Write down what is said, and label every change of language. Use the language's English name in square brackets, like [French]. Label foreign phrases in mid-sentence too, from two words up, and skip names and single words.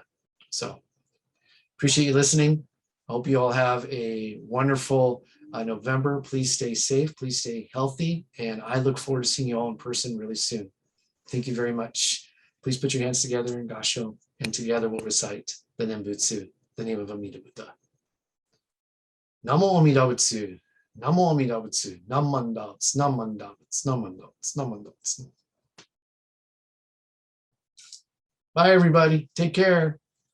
[English] So appreciate you listening. I hope you all have a wonderful November. Please stay safe. Please stay healthy. And I look forward to seeing you all in person really soon. Thank you very much. Please put your hands together in Gasho, and together we'll recite the Nembutsu, the name of Amida Buddha. [Japanese] 南無阿弥陀仏 南無阿弥陀仏. なまんだぶ なまんだぶ なまんだぶ なまんだぶ. [English] Bye, everybody. Take care.